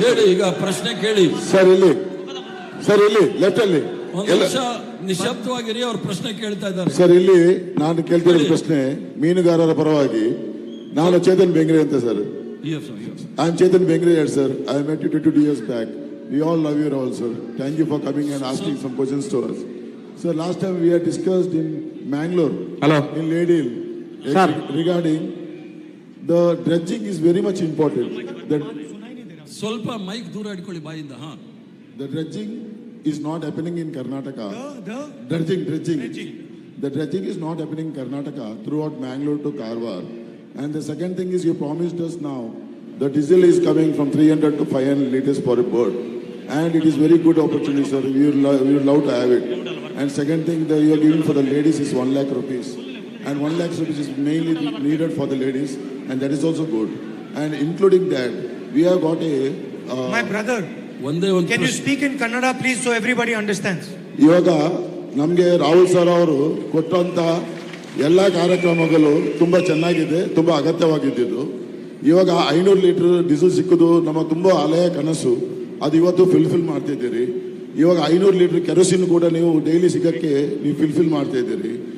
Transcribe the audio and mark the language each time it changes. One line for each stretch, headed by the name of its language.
Kannada: ಹೇಳಿ, ಈಗ ಪ್ರಶ್ನೆ ಕೇಳಿ. ಸರ್ ಇಲ್ಲಿ ಲೆಫ್ಟ್ ಅಲ್ಲಿ ಒಂದು ನಿಮಿಷ ನಿಶಬ್ದವಾಗಿರಿ, ಅವ್ರ ಪ್ರಶ್ನೆ ಕೇಳ್ತಾ ಇದ್ದಾರೆ. ಸರ್, ಇಲ್ಲಿ ನಾನು ಕೇಳ್ತಿರೋ ಪ್ರಶ್ನೆ ಮೀನುಗಾರರ ಪರವಾಗಿ. ನಾನು ಚೇತನ್ ಬೆಂಗ್ರೆ ಅಂತ sir.
English: I am Chetan Bengre sir. I met you 22 years back. We all love you all, sir. Thank you for coming and asking some questions to us. Sir, last time we had discussed in Bangalore, in Lady Hill, regarding the dredging is very much important.
Kannada: ಸ್ವಲ್ಪ mic ದೂರ ಇಟ್ಕೊಳ್ಳಿ ಬಾಯಿಂದ.
English: The dredging is not happening in Karnataka. Dredging. The dredging is not happening in Karnataka throughout Bangalore to Karwar. And the second thing is, you promised us now the diesel is coming from 300 to 500 liters per bird. And it is very good opportunity, sir. We would love to have it. And second thing that you are giving for the ladies is 1 lakh rupees. And 1 lakh rupees is mainly needed for the ladies. And that is also good. And including that, we have got a... My brother, can you speak in Kannada please so everybody understands?
Kannada: ಇವಾಗ ನಮಗೆ Rahul sir ಅವರು ಕೊಟ್ಟಂತ ಎಲ್ಲ ಕಾರ್ಯಕ್ರಮಗಳು ತುಂಬಾ ಚೆನ್ನಾಗಿದೆ, ತುಂಬಾ ಅಗತ್ಯವಾಗಿದ್ದು. ಇವಾಗ 500 ಲೀಟರ್ ಡೀಸೆಲ್ ಸಿಕ್ಕುದು ನಮ್ಮ ತುಂಬಾ ಹಳೆಯ ಕನಸು, ಅದು ಇವತ್ತು ಫಿಲ್ಫಿಲ್ ಮಾಡ್ತಿದ್ದೀರಿ. ಇವಾಗ 500 ಲೀಟರ್ ಕೆರೋಸಿನ್ ಕೂಡ ನೀವು ಡೈಲಿ ಸಿಗಕ್ಕೆ ನೀವು ಫಿಲ್ಫಿಲ್ ಮಾಡ್ತಾ ಇದ್ದೀರಿ.